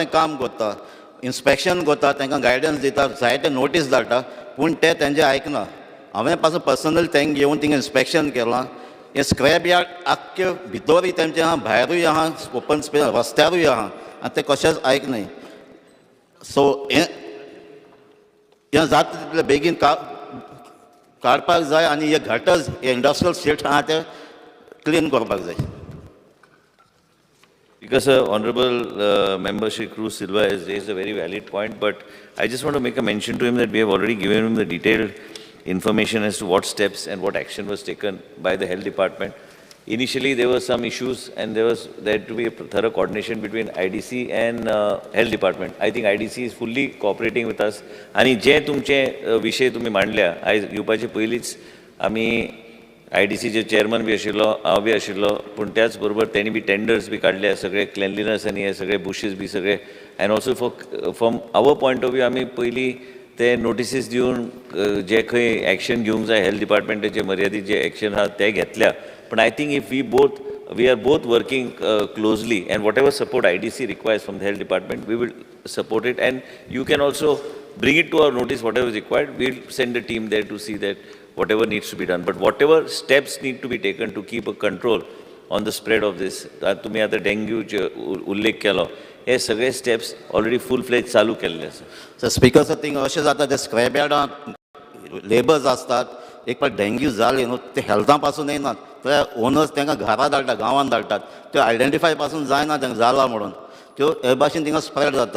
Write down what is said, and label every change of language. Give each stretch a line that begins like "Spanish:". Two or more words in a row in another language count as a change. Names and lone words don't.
Konkani: काम करता इन्स्पेक्शन करता तांकां गायडन्स दिता जायते नोटीस धाडटा पूण ते तेंचें आयकना हांवें पासून पर्सनली तांकां घेवन थिंगा इन्स्पेक्शन केलां हे
English: scrap yard
Konkani: आख्खे भितरूय तेंचे आहा भायरूय आहा
English: open space
Konkani: रस्त्यारूय आहा आनी ते कशेंच आयकनाय सो हें जाता तितले बेगीन काडपाक जाय आनी हे गटर्स हे
English: industrial state
Konkani: आहा ते क्लीन करपाक जाय.
English: Because Honorable Member Shri Cruz Silva has raised a very valid point, but I just want to make a mention to him that we have already given him the detailed information as to what steps and what action was taken by the health department. Initially, there were some issues and there had to be a thorough coordination between IDC and health department. I think IDC is fully cooperating with us.
Konkani: आणि जे तुमचे विषय तुम्ही मांडल्या आयज येवपाचे पयलींच आमी IDCचे चेअरमन बी आशिल्लो हांव बी आशिल्लो पूण त्याच बरोबर त्यांनी बी टेंडर्स बी काढले सगळे क्लेनलीनेस आनी हे सगळे बुशीस बी सगळे
English: and also from our point of view
Konkani: आमी पयलीं ते नोटिसीस दिवन जे खंय एक्शन घेवंक जाय हेल्थ डिपार्टमेंटाचे मर्यादीत जे एक्शन आहा ते घेतल्या पण
English: I think if we are both working closely and whatever support IDC requires from the health department we will support it and you can also bring it to our notice whatever is required. We'll send a team there to see that whatever needs to be done but whatever steps need to be taken to keep a control on the spread of this
Konkani: तुम्ही आता डेंग्यू उल्लेख केलो हे सगळे स्टेप्स
English: already full fledged
Konkani: चालू केल्ले आसा.
English: Speaker sir
Konkani: थिंग अशें जाता ते स्क्रॅप यार्डान लेबर्स असतात एक फावट डेंग्यू जाले न्हू ते हेल्था पासून येनात ते ओनर्स तांकां घरा धाडटात गांवांत धाडटात त्यो आयडेंटिफाय पासून जायना तांकां जाला म्हणून त्यो हे भाशेन थिंगा स्प्रेड जातात.